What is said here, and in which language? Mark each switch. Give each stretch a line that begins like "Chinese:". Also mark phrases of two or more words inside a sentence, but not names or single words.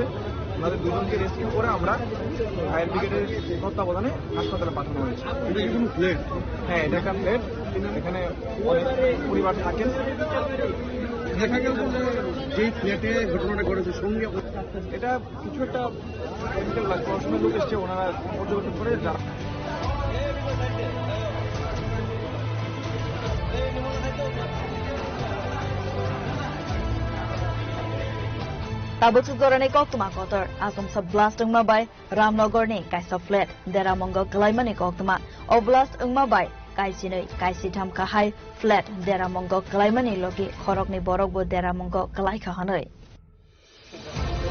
Bangla: ওনাদের দুজনকে রেস্কিউ করে আমরা ফায়ার ব্রিগেডের তত্ত্বাবধানে হাসপাতালে পাঠানো হয়েছে। হ্যাঁ, এটা একটা ফ্ল্যাট, এখানে অনেক পরিবার থাকেন। দেখা গেল যেই ফ্ল্যাটে ঘটনাটা ঘটেছে সঙ্গে এটা কিছু একটা কেমিক্যাল ব্লাস্ট, প্রশাসনের লোক এসছে, ওনারা পর্যবেক্ষণ করে যারা
Kok Borok: Tabuk Sudorani Koktuma Kotor, Asum Sub Blast Mabai, Ramnogorni, Kaisa Flat, Deramongo Klaimani Koktuma, Oblast Mabai, Kaisini, Kaisitam Kahai, Flat, Deramongo Klaimani Logi, Korokni Borogbo Deramongo Klaika Hanoi.